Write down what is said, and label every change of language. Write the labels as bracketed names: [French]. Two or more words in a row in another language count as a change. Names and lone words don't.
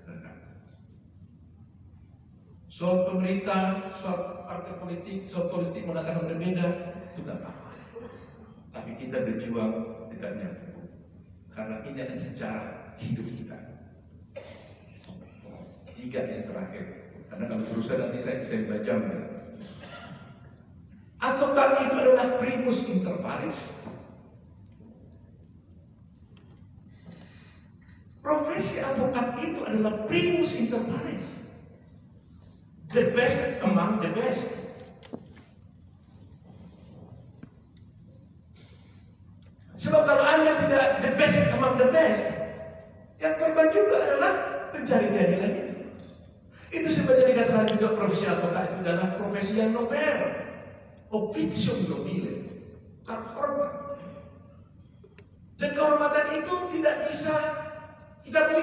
[Indonesian] Soal pemerintah, soal partai politik, soal politik mengatakan berbeda, itu tidak apa-apa. Tapi kita berjuang dekatnya hukum. Karena ini adalah sejarah hidup kita. 3 yang terakhir. Karena kalau berusaha nanti saya bisa baca. Advokat itu adalah [Latin] primus inter pares. [Indonesian] Profesi advokat itu adalah [Latin] primus inter pares. [English] The best among the best. [Indonesian] Sebab kalau Anda tidak [English] the best among the best, [Indonesian] yang korban juga adalah pencari keadilan itu. Itu sebetulnya dikatakan juga profesi advokat itu adalah profesi yang nobel, [Latin] officium nobile, [Indonesian] terhormat. Dan kehormatan itu tidak bisa kita beli.